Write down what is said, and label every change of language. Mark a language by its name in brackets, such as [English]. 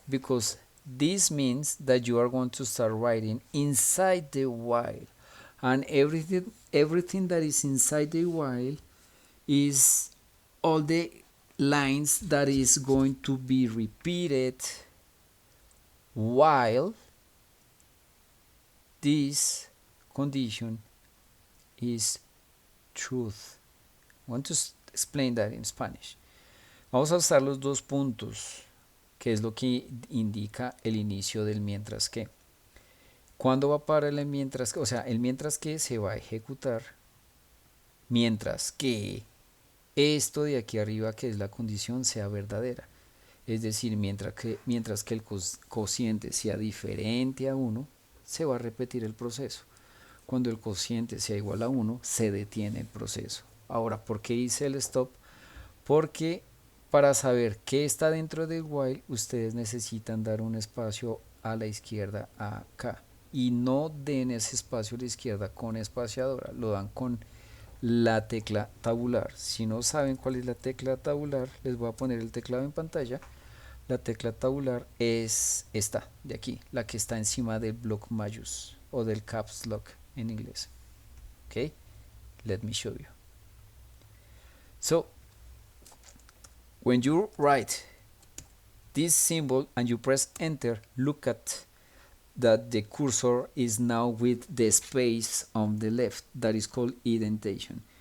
[English] Because this means that you are going to start writing inside the while, and everything that is inside the while is all the lines that is going to be repeated while this condition is truth. I want to explain that in Spanish. [Spanish] Vamos a usar los dos puntos, que es lo que indica el inicio del mientras que. ¿Cuándo va a parar el mientras que? O sea, el mientras que se va a ejecutar mientras que esto de aquí arriba, que es la condición, sea verdadera. Es decir, mientras que el cociente sea diferente a 1, se va a repetir el proceso. Cuando el cociente sea igual a 1, se detiene el proceso. Ahora, ¿por qué hice el stop? Porque para saber qué está dentro del while, ustedes necesitan dar un espacio a la izquierda acá. Y no den ese espacio a la izquierda con espaciadora, lo dan con la tecla tabular. Si no saben cuál es la tecla tabular, les voy a poner el teclado en pantalla. La tecla tabular es esta de aquí, la que está encima del block mayús o del caps lock en inglés. [English] Okay, let me show you. So when you write this symbol and you press enter, look at that the cursor is now with the space on the left that is called indentation.